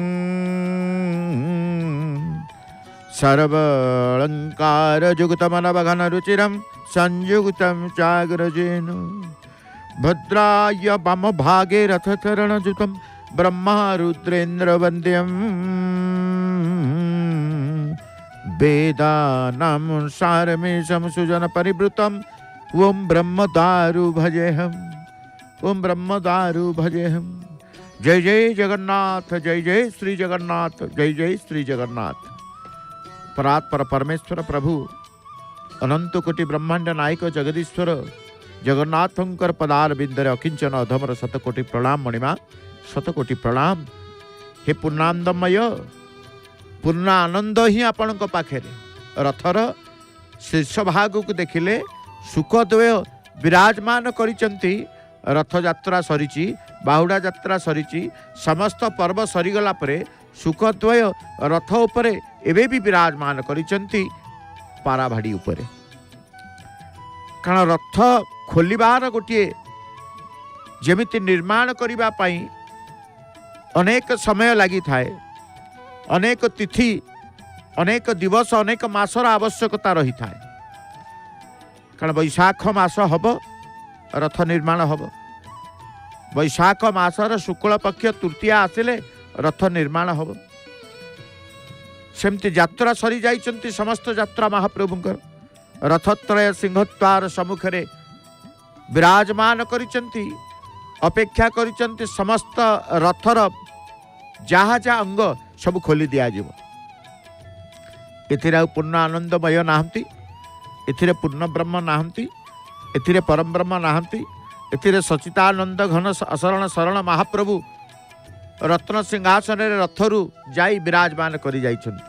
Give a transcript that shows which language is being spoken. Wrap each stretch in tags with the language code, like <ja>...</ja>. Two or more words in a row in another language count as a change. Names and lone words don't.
<sa>सर्वालंकार जुगतमनवघन रुचिरं संयुक्तं चाग्रजेन भद्राय वाम भागे रथचरणजुतं ब्रह्मा रुद्रेन्द्र वन्द्यं वेदानां सारमेशं सुजन परिवृतं ओं ब्रह्मदारु भजेहम् ओं ब्रह्मदारु भजेहम्। जय जय जगन्नाथ, जय जय श्री जगन्नाथ, जय जय श्री जगन्नाथ।</sa> <or>ପରାତ୍ପର ପରମେଶ୍ୱର ପ୍ରଭୁ ଅନନ୍ତ କୋଟି ବ୍ରହ୍ମାଣ୍ଡ ନାୟକ ଜଗଦୀଶ୍ୱର ଜଗନ୍ନାଥଙ୍କର ପଦାର ବିନ୍ଦରେ ଅକିଞ୍ଚନ ଅଧମର ଶତକୋଟି ପ୍ରଣାମ ମଣିମା ଶତକୋଟି ପ୍ରଣାମ। ହେ ପୂର୍ଣ୍ଣାନନ୍ଦମୟ ପୂର୍ଣ୍ଣ ଆନନ୍ଦ ହିଁ ଆପଣ ପାଖେ ରଥର ଶୀର୍ଷ ଭାଗ କୁ ଦେଖିଲେ ସୁଖଦ୍ୱୟ ବିରାଜମାନ କରିଛନ୍ତି। ରଥ ଯାତ୍ରା ସରିଛି, ବାହୁଡ଼ା ଯାତ୍ରା ସରିଛି, ସମସ୍ତ ପର୍ବ ସରିଗଲା ପରେ ସୁଖଦ୍ୱୟ ରଥ ଉପରେ ଏବେ ବି ବିରାଜମାନ କରିଛନ୍ତି ପାରାଭାଡ଼ି ଉପରେ। କାରଣ ରଥ ଖୋଲିବାର ଗୋଟେ ଯେମିତି ନିର୍ମାଣ କରିବା ପାଇଁ ଅନେକ ସମୟ ଲାଗି ଥାଏ, ଅନେକ ତିଥି, ଅନେକ ଦିବସ, ଅନେକ ମାସର ଆବଶ୍ୟକତା ରହି ଥାଏ। କାରଣ ବୈଶାଖ ମାସ ହବ ରଥ ନିର୍ମାଣ ହବ, ବୈଶାଖ ମାସର ଶୁକ୍ଳ ପକ୍ଷ ତୃତୀୟା ଆସିଲେ ରଥ ନିର୍ମାଣ ହବ। ସେମିତି ଯାତ୍ରା ସରି ଯାଇଛନ୍ତି ସମସ୍ତ ଯାତ୍ରା ମହାପ୍ରଭୁଙ୍କର ରଥତ୍ରୟ ସିଂହଦ୍ୱାର ସମ୍ମୁଖରେ ବିରାଜମାନ କରିଛନ୍ତି, ଅପେକ୍ଷା କରିଛନ୍ତି ସମସ୍ତ ରଥର ଯାହା ଯାହା ଅଙ୍ଗ ସବୁ ଖୋଲି ଦିଆ ଯିବ। ଏଥିରେ ପୂର୍ଣ୍ଣ ଆନନ୍ଦମୟ ନାହାନ୍ତି, ଏଥିରେ ପୂର୍ଣ୍ଣ ବ୍ରହ୍ମ ନାହାନ୍ତି, ଏଥିରେ ପରମ ବ୍ରହ୍ମ ନାହାନ୍ତି, ଏଥିରେ ସଚ୍ଚିଦାନନ୍ଦ ଘନ ଅଶରଣ ଶରଣ ମହାପ୍ରଭୁ ରତ୍ନ ସିଂହାସନ ରଥରୁ ଯାଇ ବିରାଜମାନ କରି ଯାଇଛନ୍ତି।</or>